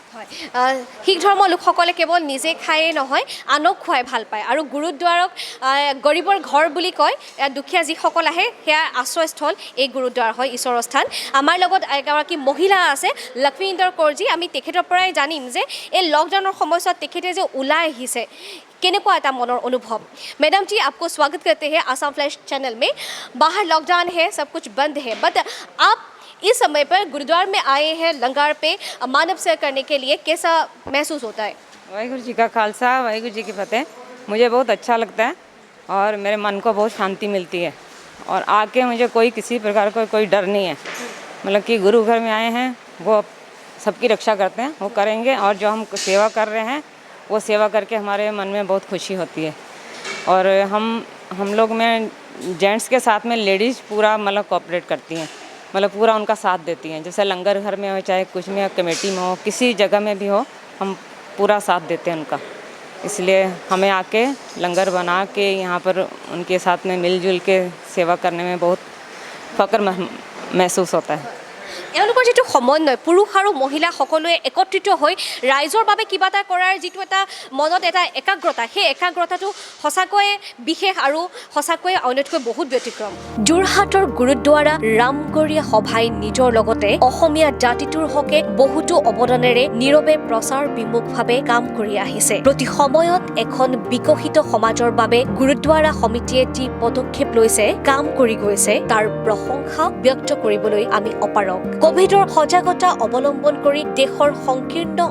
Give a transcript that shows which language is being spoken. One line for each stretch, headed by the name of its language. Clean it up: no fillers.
Assamese: হয় শিখ ধৰ্মৰ লোকসকলে কেৱল নিজে খায়েই নহয় আনক খুৱাই ভাল পায় আৰু গুৰুদ্বাৰক গৰীবৰ ঘৰ বুলি কয় দুখীয়া যিসকল আহে সেয়া আশ্ৰয়স্থল এই গুৰুদ্বাৰ হয় ঈশ্বৰৰ স্থান আমাৰ লগত এগৰাকী মহিলা আছে লক্ষ্মীন্দৰ কৌৰজী আমি তেখেতৰ পৰাই জানিম যে এই লকডাউনৰ সময়ছোৱাত তেখেতে যে ওলাই আহিছে কেনেকুৱা এটা মনৰ অনুভৱ
Hindi: मैडम जी आपको स्वागत करते हैं आसाम फ्लैश चैनल में बाहर लॉकडाउन है सब कुछ बंद है बट आप इस समय पर गुरुद्वार में आए हैं लंगर पे मानव सेवा करने के लिए कैसा महसूस होता है वाहिगुरु जी का खालसा वाहिगुरु जी की फतेह मुझे बहुत अच्छा लगता है और मेरे मन को बहुत शांति मिलती है और आके मुझे कोई किसी प्रकार का कोई डर नहीं है मतलब कि गुरु घर में आए हैं वो सबकी रक्षा करते हैं वो करेंगे और जो हम सेवा कर रहे हैं वो सेवा करके हमारे मन में बहुत खुशी होती है और हम लोग में जेंट्स के साथ में लेडीज़ पूरा मतलब कोऑपरेट करती हैं मतलब पूरा उनका साथ देती हैं जैसे लंगर घर में हो चाहे कुछ में कमेटी में हो किसी जगह में भी हो हम पूरा साथ देते हैं उनका इसलिए हमें आके लंगर बना के यहाँ पर उनके साथ में मिलजुल के सेवा करने में बहुत फ़ख्र महसूस होता है
Assamese: এওঁলোকৰ যিটো সমন্বয় পুৰুষ আৰু মহিলা সকলোৱে একত্ৰিত হৈ ৰাইজৰ বাবে কিবা এটা কৰাৰ যিটো এটা মনত এটা একাগ্ৰতা সেই একাগ্ৰতাটো সঁচাকৈয়ে বিশেষ আৰু সঁচাকৈয়ে অন্যতকৈ বহুত ব্যতিক্ৰম যোৰহাটৰ গুৰুদ্বাৰা ৰামগৰীয়া সভাই নিজৰ লগতে অসমীয়া জাতিটোৰ হকে বহুতো অৱদানেৰে নীৰৱে প্ৰচাৰ বিমুখভাৱে কাম কৰি আহিছে প্ৰতি সময়ত এখন বিকশিত সমাজৰ বাবে গুৰুদ্বাৰা সমিতিয়ে যি পদক্ষেপ লৈছে কাম কৰি গৈছে তাৰ প্ৰশংসা ব্যক্ত কৰিবলৈ আমি অপাৰক কোভিডৰ সজাগতা অৱলম্বন কৰি দেশৰ সংকীৰ্ণ